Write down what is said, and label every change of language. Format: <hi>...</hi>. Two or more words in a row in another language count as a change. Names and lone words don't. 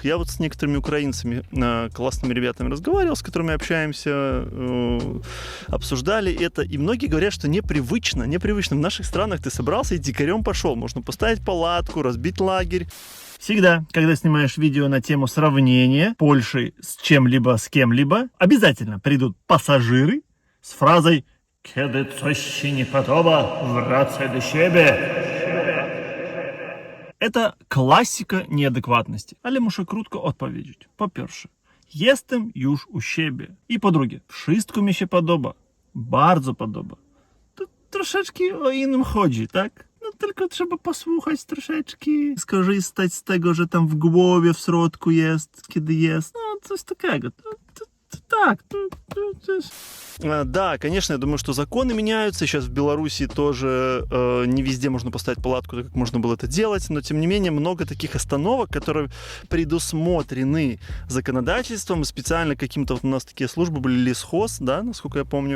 <ru>Я вот с некоторыми украинцами, классными ребятами разговаривал, с которыми общаемся, обсуждали это, и многие говорят, что непривычно. В наших странах ты собрался и дикарем пошел, можно поставить палатку, разбить лагерь. Всегда, когда снимаешь видео на тему сравнения Польши с чем-либо, с кем-либо, обязательно придут пассажиры с фразой</ru> <pl>«Kiedy coś się nie podoba, wracaj do siebie».</pl> <ru>Это классика неадекватности.</ru> <pl>Але muszę krótko odpowiedzieć. Po pierwsze, jestem już u siebie. I po drugie, wszystko mi się podoba. Bardzo podoba. To troszeczkę o innym chodzi, tak? No tylko trzeba posłuchać troszeczkę, skorzystać z tego, że tam w głowie w środku jest, kiedy jest. No, coś takiego.</pl> <ru>Так, да, конечно, я думаю, что законы меняются. Сейчас в Беларуси тоже не везде можно поставить палатку, так как можно было это делать. Но, тем не менее, много таких остановок, которые предусмотрены законодательством. Специально каким-то вот у нас такие службы были, лесхоз, да, насколько я помню.</ru>